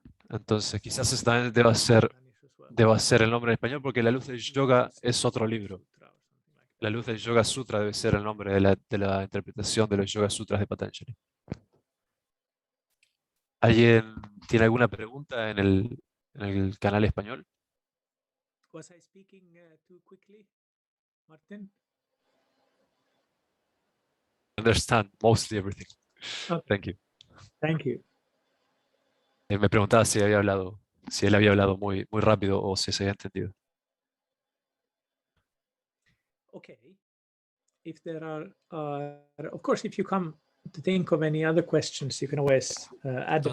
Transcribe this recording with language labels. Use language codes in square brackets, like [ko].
[es] Entonces, quizás también deba ser el nombre en español, porque la luz del yoga es otro libro. La luz del Yoga Sutra debe ser el nombre de la interpretación de los Yoga Sutras de Patanjali. ¿Alguien tiene alguna pregunta en el canal español? [en] Was I speaking too quickly, Martin? Understand mostly everything. Okay. Thank you. Thank you. [es] Me preguntaba si él había hablado muy, muy rápido o si se había entendido. [en] Okay. If there are, of course, if you come to think of any other questions, you can always add them.